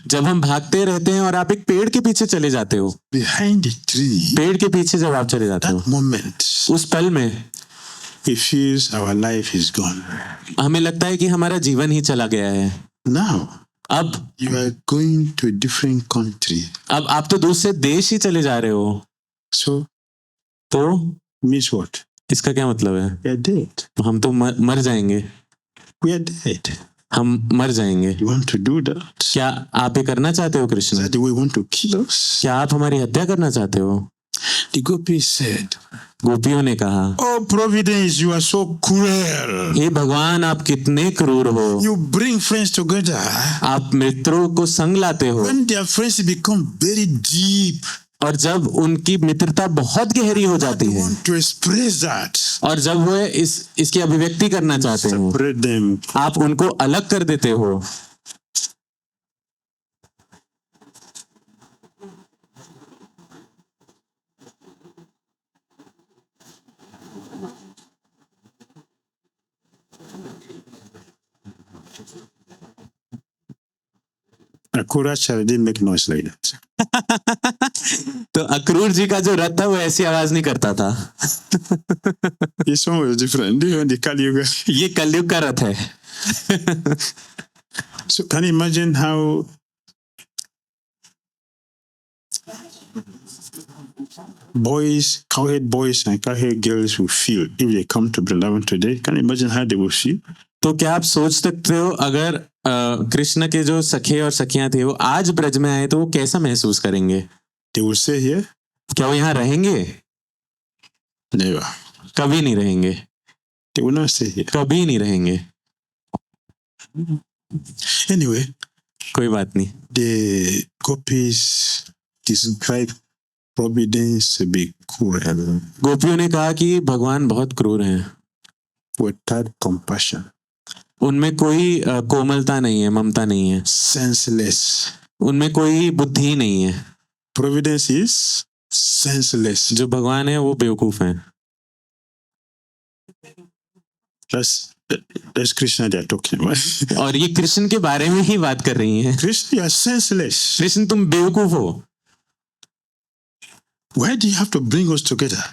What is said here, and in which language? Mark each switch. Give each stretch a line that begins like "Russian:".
Hindi: जब हम भागते रहते हैं और आप एक पेड़ के पीछे चले जाते हो,
English: Behind the tree,
Hindi: पेड़ के पीछे जब आप चले जाते हो,
English: that moment,
Hindi: उस पल में
English: it feels our life is gone.
Hindi: हमें लगता है कि हमारा जीवन ही चला गया है.
English: Now,
Hindi: अब
English: you are going to a different country.
Hindi: अब आप तो दूसरे देश ही चले जा रहे हो.
English: So,
Hindi: तो
English: means what?
Hindi: इसका क्या मतलब है?
English: We are dead.
Hindi: हम तो मर जाएंगे.
English: We are dead.
Hindi: हम मर जाएंगे.
English: You want to do that?
Hindi: क्या आप ये करना चाहते हो
English: Is
Hindi: Krishna?
English: that the way you want to kill us?
Hindi: क्या आप हमारी हत्या करना चाहते हो?
English: The gopis said,
Hindi: गोपियों ने कहा,
English: oh Providence, you are so cruel.
Hindi: हे भगवान आप कितने क्रूर हो.
English: You bring friends together.
Hindi: आप मित्रों को संग लाते हो
English: When their friends become very deep,
Hindi: और जब उनकी मित्रता बहुत गहरी हो जाती
English: they
Hindi: है
English: want to express that.
Hindi: और जब वो इसकी अभिव्यक्ति करना चाहते हो,
English: Separate them.
Hindi: आप उनको अलग कर देते हो।
English: Akura Chari didn't make noise like that.
Hindi: तो अक्रूर जी का जो रथ था वो ऐसी आवाज नहीं करता था।
English: This one was different. The Kali Yuga.
Hindi: ये कलयुग का रथ है।
English: So can you imagine how boys, cowhead boys and cowhead girls will feel if they come to Vrindavan today? Can you imagine how they will feel?
Hindi: तो क्या आप सोच सकते हो अगर कृष्ण के जो सखे और सखियां थे वो आज ब्रज में आए तो वो कैसा महसूस करेंगे?
English: They will stay here?
Hindi: क्या वो यहाँ रहेंगे?
English: Never.
Hindi: कभी नहीं रहेंगे,
English: They will not stay here.
Hindi: कभी नहीं रहेंगे।
English: Anyway,
Hindi: कोई बात नहीं।
English: the gopis describe providence to be cruel
Hindi: गोपियों ने कहा कि भगवान बहुत क्रूर हैं,
English: without compassion,
Hindi: उनमें कोई कोमलता नहीं है, ममता नहीं है,
English: senseless.
Hindi: उनमें कोई बुद्धि ही नहीं है।
English: Providence is senseless.
Hindi: जो भगवान है वो बेवकूफ हैं।
English: That's Krishna they are talking about.
Hindi: और ये कृष्ण के बारे में ही बात कर रही हैं।
English: Krishna, you are senseless.
Hindi: Krishna तुम बेवकूफ हो,
English: Why do you have to bring us together?